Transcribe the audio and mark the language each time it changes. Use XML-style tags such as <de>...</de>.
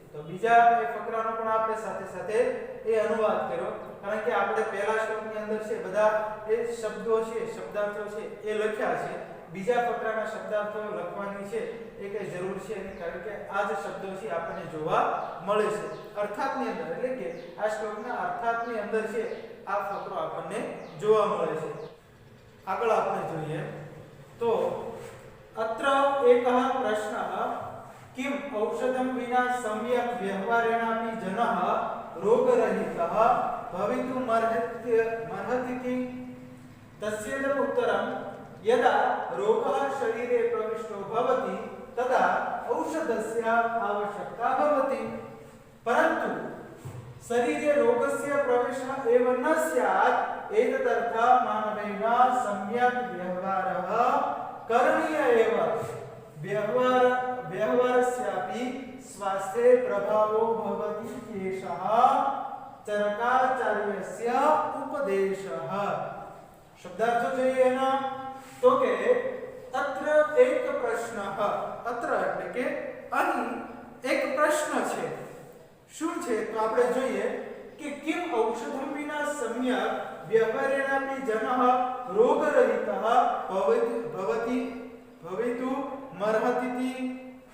<gu>તો બીજા એ ફકરાનો પણ આપણે સાથે સાથે એ અનુવાદ કર્યો કારણ કે આપણે પહેલા શ્લોકની અંદર છે બધા એ શબ્દો છે, શબ્દાર્થો છે એ લખ્યા છે. બીજા ફકરાના શબ્દાર્થો લખવાની છે એ કઈ જરૂર છે નહીં કારણ કે આ જ શબ્દો છે આપણને જોવા મળે છે અર્થાતની અંદર એટલે કે આ શ્લોકના અર્થાતની અંદર છે આ ફકરો આપણને જોવા મળે છે. આગળ આપણે જોઈએ તો</gu> <sa>અત્ર એકઃ પ્રશ્નઃ किम औषधं विना सम्यक् व्यवहारेणापि जनः रोगरहितः भवितुमर्हतीति तस्यैव उत्तरं यदा रोगः शरीरे प्रविष्टो भवति तदा औषधस्य आवश्यकता भवति परन्तु शरीरे रोगस्य प्रवेशः एव न स्यात् एतदर्थ मानवेन सम्यक् व्यवहारः करणीय एव व्यवहारस्यापि स्वास्थ्ये प्रभावो भवति केशः चरकाचार्यस्य उपदेशः.</sa> <gu>शब्दार्थ જોઈએ ના તો કે અત્ર એક પ્રશ્ન અત્ર એટલે કે અહીં એક પ્રશ્ન છે. શું છે તો આપણે જોઈએ કે</gu> <sa>કિમ ઔષધમ વિના સમ્યક વ્યવહારેણાપી જનઃ રોગરહિતઃ ભવિતુ મર્હતીતિ.</sa>